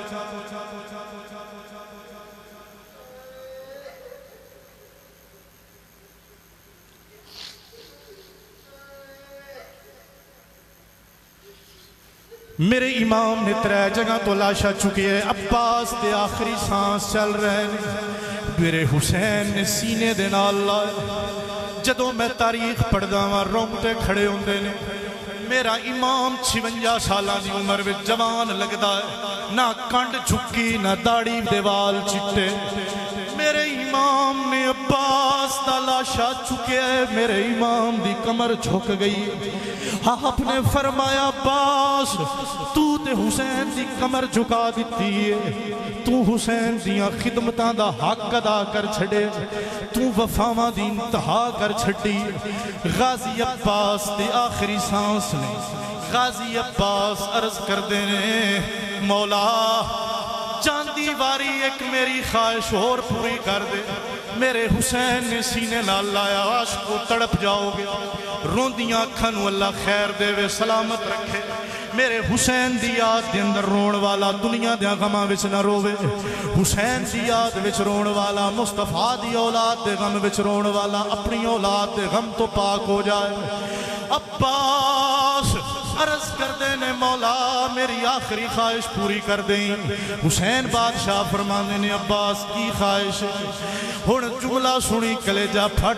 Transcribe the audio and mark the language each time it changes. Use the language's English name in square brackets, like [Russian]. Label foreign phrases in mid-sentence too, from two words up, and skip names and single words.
[Punjabi] میرے امام نے 3 جگہ تو لاشا چکی ہے، عباس دے آخری سانس چل رہے ہیں، میرے حسین نے سینے دے نال لائے۔ جدوں میں تاریخ پڑھدا ہاں رونگٹے کھڑے ہوندے نے۔ میرا امام 56 سالاں دی عمر وچ جوان لگدا ہے، نہ کنڈ جھکی نہ داڑھی دے وال چٹے۔ میرے امام نے عباس دا لاشا چکیا ہے، میرے امام دی کمر جھک گئی۔ آپ نے فرمایا عباس تو تے حسین دی کمر جھکا دیتی ہے، تو حسین دیاں خدمتاں دا حق ادا کر چھڑے، تو وفاواں دی انتہا کر چھڑی۔ غازی عباس دی آخری سانس نے، غازی عباس عرض کر دینے مولا جاندی واری ایک میری خواہش اور پوری کر دے میرے حسین نے سینے نال لایا عاشق کو تڑپ جاؤ گے روندیاں اکھاں اللہ خیر دے وے سلامت رکھے میرے حسین دی یاد دے اندر رون والا دنیا دیا غماں وچ نہ روے حسین دی یاد وچ رون والا مصطفیٰ دی اولاد دے غم وچ رون والا اپنی اولاد دے غم تو پاک ہو جائے عباس عرض کر دینے مولا میری آخری خواہش پوری کر دیں حسین بادشاہ فرمانے نے عباس کی خواہش ہن جملہ سنی کلیجہ پھٹ